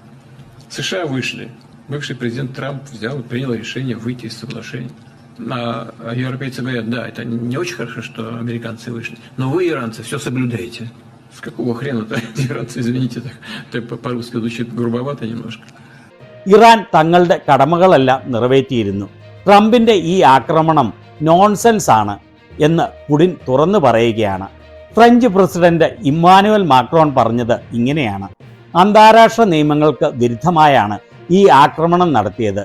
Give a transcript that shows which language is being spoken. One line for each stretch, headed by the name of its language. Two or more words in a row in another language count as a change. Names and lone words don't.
Russian: США вышли. Бывший президент Трамп взял и принял решение выйти из соглашения. А европейцы говорят, да, это не очень хорошо, что американцы вышли, но вы, иранцы, все соблюдаете. С какого хрена-то иранцы, извините, так по-русски звучит грубовато немножко.
Malayalam: ഇറാൻ തങ്ങളുടെ കടമകളെല്ലാം നിറവേറ്റിയിരുന്നു. ട്രംപിന്റെ ഈ ആക്രമണം നോൺസെൻസ് ആണ് എന്ന് പുടിൻ തുറന്നു പറയുകയാണ്. ഫ്രഞ്ച് പ്രസിഡന്റ് ഇമ്മാനുവൽ മാക്രോൺ പറഞ്ഞത് ഇങ്ങനെയാണ്: അന്താരാഷ്ട്ര നിയമങ്ങൾക്ക് വിരുദ്ധമായാണ് ഈ ആക്രമണം നടത്തിയത്.